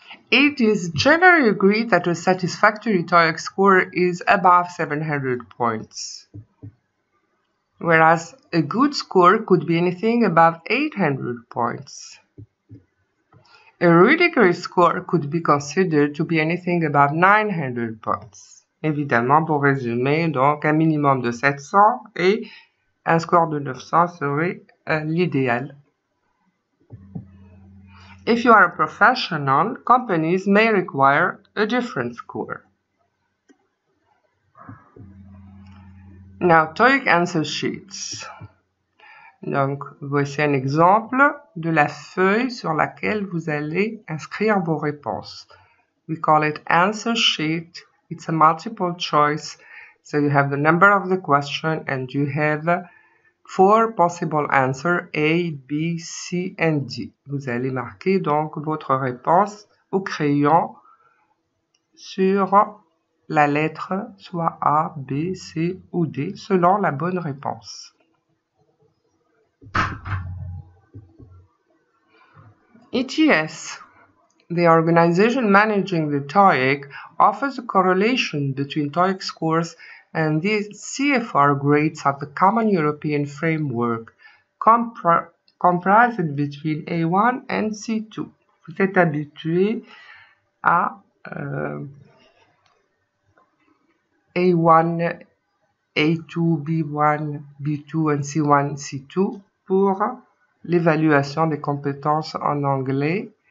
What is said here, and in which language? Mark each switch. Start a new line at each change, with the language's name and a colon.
English: It is generally agreed that a satisfactory TOEIC score is above 700 points. whereas a good score could be anything above 800 points. A ridiculous score could be considered to be anything above 900 points.
French: Évidemment, pour résumer, donc un minimum de 700 et un score de 900 serait l'idéal.
English: If you are a professional, companies may require a different score. Now, Toeic answer sheets.
French: Donc, voici un exemple de la feuille sur laquelle vous allez inscrire vos réponses.
English: We call it answer sheet. It's a multiple choice. So you have the number of the question and you have 4 possible answers, A, B, C and D.
French: Vous allez marquer donc votre réponse au crayon sur la lettre soit A, B, C ou D selon la bonne réponse.
English: ETS, the organization managing the Toeic, offers a correlation between Toeic scores and the CFR grades of the Common European Framework, comprised between A1 and C2.
French: Vous êtes habitué à A1, A2, B1, B2 and C1, C2 pour l'évaluation des compétences en anglais.